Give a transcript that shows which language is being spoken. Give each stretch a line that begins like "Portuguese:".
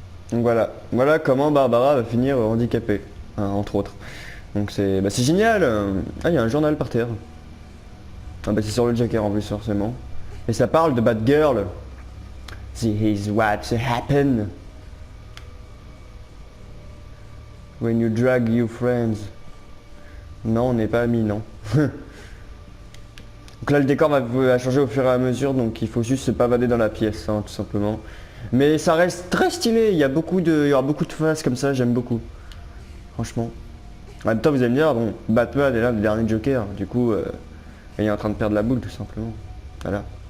French: Donc voilà comment Barbara va finir handicapée, hein, entre autres. Donc c'est génial. Ah, il y a un journal par terre. Ah bah c'est sur le Joker en plus forcément. Et ça parle de Batgirl.
English: This is what happened when you drag your friends.
French: Non, on n'est pas amis, non. Donc là le décor va changer au fur et à mesure, donc il faut juste se pavader dans la pièce, hein, tout simplement. Mais ça reste très stylé, il y aura beaucoup de phases comme ça, j'aime beaucoup. Franchement. En même temps vous allez me dire, bon, Batman est là, le dernier Joker, du coup, il est en train de perdre la boule tout simplement. Voilà.